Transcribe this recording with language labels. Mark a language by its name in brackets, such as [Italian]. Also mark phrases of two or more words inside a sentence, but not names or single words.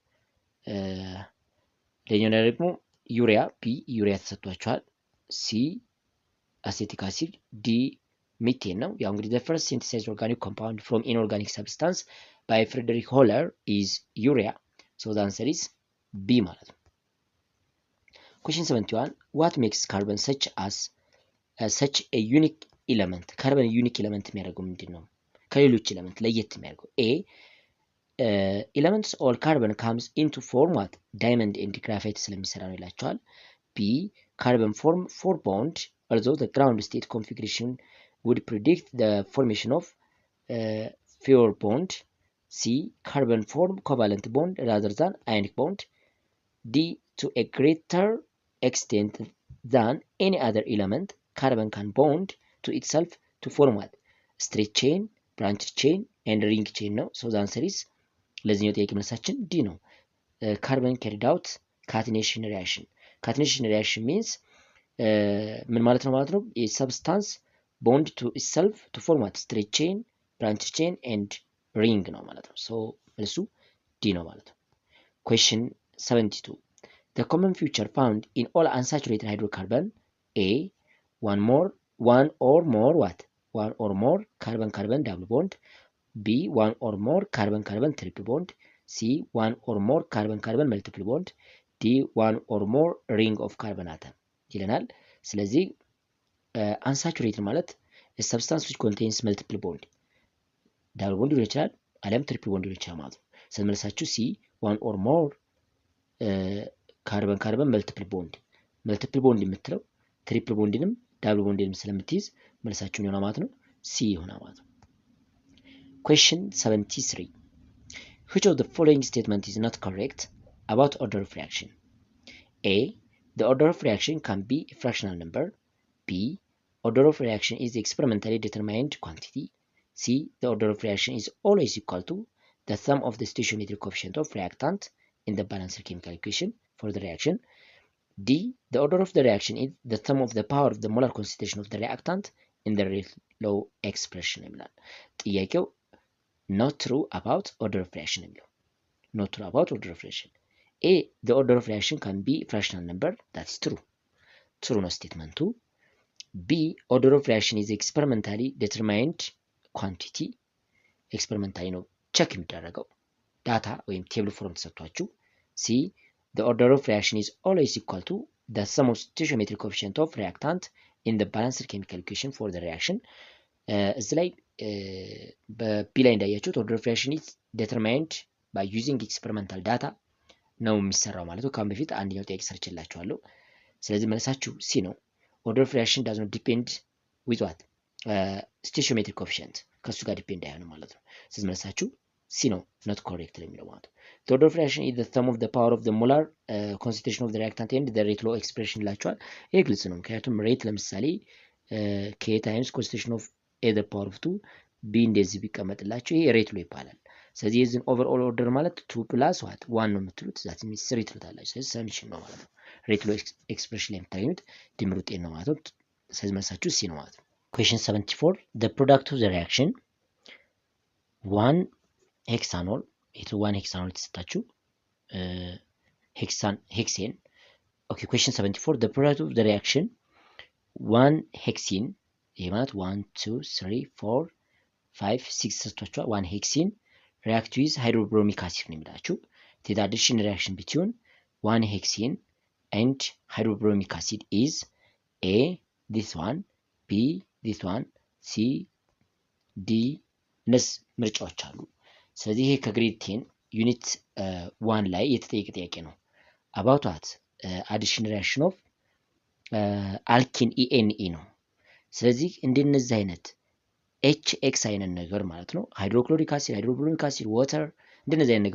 [Amharic] ለኛው ደግሞ ዩሪያ ዩሪያ ተሰጥቷቸዋል። [English] C acetic acid, D methane [Amharic] ነው። ያው እንግዲህ [English] the first synthesized organic compound from inorganic substance by Friedrich Holler is urea. So the answer is B [Amharic] ማለት ነው። [English] question 71 what makes carbon such a unique element? [Amharic] ካርበን [English] unique element [Amharic] የሚያደርገው ምንድነው? ከሌሎች ኤሌመንት ለየት የሚያደርገው [English] A elements all carbon comes into form what diamond and graphite [Amharic] ስለሚሰራ ነው ይላቸዋል። [English] B carbon form 4 bond although the ground state configuration would predict the formation of 4 bond. C carbon form covalent bond rather than ionic bond. D to a greater extent than any other element carbon can bond to itself to form what straight chain, branch chain and ring chain ነው። so the answer is [Amharic] ለዚህኛው ጥያቄ መልሳችን ዲ ነው። [English] carbon carried out catenation reaction means [Amharic] ምን ማለት ነው ማለት ነው? [English] a substance bond to itself to form what straight chain, branch chain and ring [Amharic] ነው ማለት ነው። [English] so [Amharic] መልሱ ዲ ነው ማለት [English] ነው። question 72 the common feature found in all unsaturated hydrocarbon A one or more carbon double bond, B one or more carbon triple bond, C one or more carbon multiple bond, D one or more ring of carbon atom [Amharic] ይለናል። ስለዚህ [English] unsaturated ማለት a substance which contains multiple bond double bond [Amharic] ሊሆን ይችላል አሊያም [English] triple bond [Amharic] ሊሆን ይችላል ማለት ነው። ስለዚህ መልሳችሁ [English] C one or more carbon multiple bond የምትለው triple bondንም double bondንም [Amharic] ስለምትይዝ መልሳችሁን ይሆናል ማለት ነው። [English] C [Amharic] ይሆናል ማለት ነው። [English] question 73 which of the following statement is not correct about order of reaction? A the order of reaction can be a fractional number. B order of reaction is the experimentally determined quantity. C the order of reaction is always equal to the sum of the stoichiometric coefficient of reactant in the balanced chemical equation for the reaction. D the order of the reaction is the sum of the power of the molar concentration of the reactant in the rate law expression [Amharic] ይላል ጥያቄው [English] not true about order of reaction የሚለው not true about order of reaction a the order of reaction can be fractional number that is true [Amharic] ነው ስቴትመንቱ [English] b order of reaction is experimentally determined quantity experimentally [Amharic] ነው ቸክ የሚደረገው ዳታ ወይም ቴብል ፎርም ተሰጥቷችሁ [English] c the order of reaction is always equal to the sum of stoichiometric coefficient of reactant in the balanced chemical equation for the reaction [Amharic] እዚህ ላይ በቢ ላይ እንዳያችሁት [English] order of reaction is determined by using experimental data [Amharic] ነው የሚሰራው ማለት ነው። ካሁን በፊት አንደኛው ጥያቄ ሰርችላችኋለሁ። ስለዚህ መልሳችሁ ሲ ነው። [English] order of reaction does not depend with what stoichiometric coefficient [Amharic] ከሱ ጋር ዲፔንድ አይሆንም ማለት ነው። ስለዚህ መልሳችሁ ሲ ነው [English] not correct [Amharic] የሚለው ማለት ነው። [English] the order of reaction is the sum of the power of the molar concentration of the reactant and the rate law expression [Amharic] ይላችኋል። ይሄ ግልጽ ነው። ምክንያቱም ሬት ለምሳሌ [English] k times concentration of a the power of 2 b [Amharic] እንደዚህ ቢቀመጥላችሁ ይሄ [English] rate law [Amharic] ይባላል። ስለዚህ የዚህን [English] overall order [Amharic] ማለት 2 [English] plus what [Amharic] 1 ነው የምትሉት [English] that means [Amharic] 3 ትሉታላችሁ። ስለዚህ ሰምሽን ነው ማለት ነው። [English] rate law expression [Amharic] ላይ የምታገኙት ድምር ውጤት ነው ማለት ነው። ስለዚህ መልሳችሁ ሲ ነው ማለት ነው። [English] question 74 the product of the reaction 1 hexanol it 1 hexanol የተሰጣችሁ hexane okay question 74 the product of the reaction 1 hexene [Amharic] ይሄ ማለት [English] 1 2 3 4 5 6 ተሰጥቷችኋል 1 hexene react with hydrobromic acid [Amharic] ነው የሚላችሁ [English] the addition reaction between 1 hexene and hydrobromic acid is a this one b this one [Amharic] c d እነዚህ ምርጫዎች አሉ። ስለዚህ ይሄ ከግሬድ 10 ዩኒት 1 ላይ የተጠየቀ ጥያቄ ነው። [English] about what addition reaction of alkene ene [Amharic] ነው። ስለዚህ እንደነዚህ አይነት HX አይነት ነገር ማለት ነው [English] hydrochloric acid hydrobromic acid water [Amharic] እንደነዚህ አይነት